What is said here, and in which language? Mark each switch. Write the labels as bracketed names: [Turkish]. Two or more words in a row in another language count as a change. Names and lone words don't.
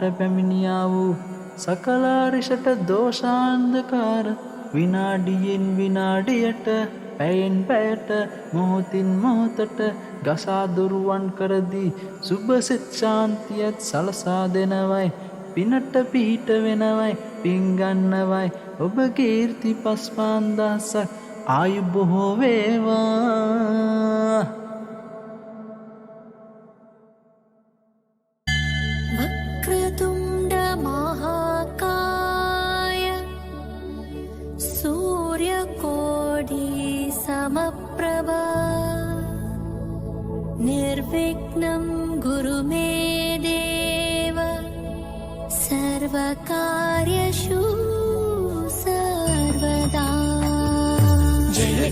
[Sinhala] පැමිණියා වූ සකලාරිෂට දෝෂාන්ධකාර විනාඩියෙන් විනාඩියට පැයෙන් පැයට මොහොතින් මොහොතට ගසා දුරුවන් කරදී සුභසෙත් ශාන්තියත් සලසා දෙනවයි පිනට පිහිට වෙනවයි පින්ගන්නවයි ඔබ කීර්ති 55,000ක් ආයු බොහෝ වේවා. [Sanskrit] वक्रतुण्ड महाकाय सूर्यकोटि समप्रभा निर्विघ्नं गुरु मे देव सर्वकार्येषु सर्वदा. जय